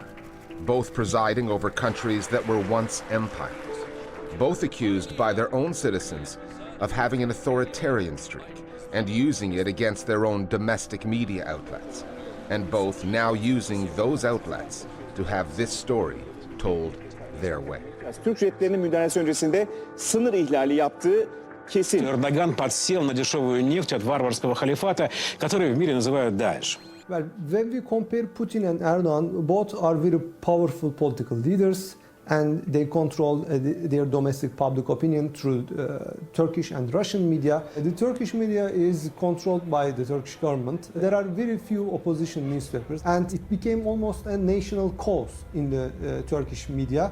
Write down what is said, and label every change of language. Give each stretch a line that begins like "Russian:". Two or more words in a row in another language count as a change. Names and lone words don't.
English: both presiding over countries that were once empires, both accused by their own citizens of having an authoritarian streak and using it against their own domestic media outlets, and both now using those outlets to have this story told their way.
Turkish: Türk jetlerinin müdahalesi öncesinde sınır ihlali yaptığı kesin.
Russian: Erdogan подсел на дешевую нефть от варварского халифата, который в мире называют Даиш.
English: Well, when we compare Putin and Erdogan, both are very powerful political leaders, and they control their domestic public opinion through Turkish and Russian media. The Turkish media is controlled by the Turkish government. There are very few opposition newspapers, and it became almost a national cause in the Turkish media.